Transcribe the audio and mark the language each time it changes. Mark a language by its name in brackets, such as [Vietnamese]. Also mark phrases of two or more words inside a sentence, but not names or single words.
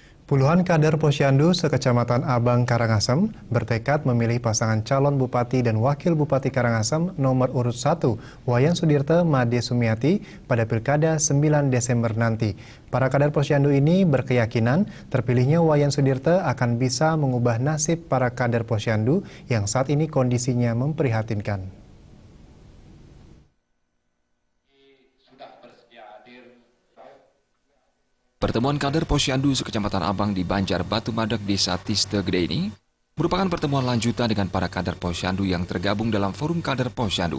[Indonesian] Puluhan kader Posyandu sekecamatan Abang Karangasem bertekad memilih pasangan calon bupati dan wakil bupati Karangasem nomor urut 1, Wayan Sudirte Made Sumiati pada Pilkada 9 Desember nanti. Para kader Posyandu ini berkeyakinan terpilihnya Wayan Sudirte akan bisa mengubah nasib para kader Posyandu yang saat ini kondisinya memprihatinkan. Pertemuan kader Posyandu sekecamatan Abang di Banjar Batu Madak Desa Tiste Gede ini merupakan pertemuan lanjutan dengan para kader Posyandu yang tergabung dalam forum kader Posyandu.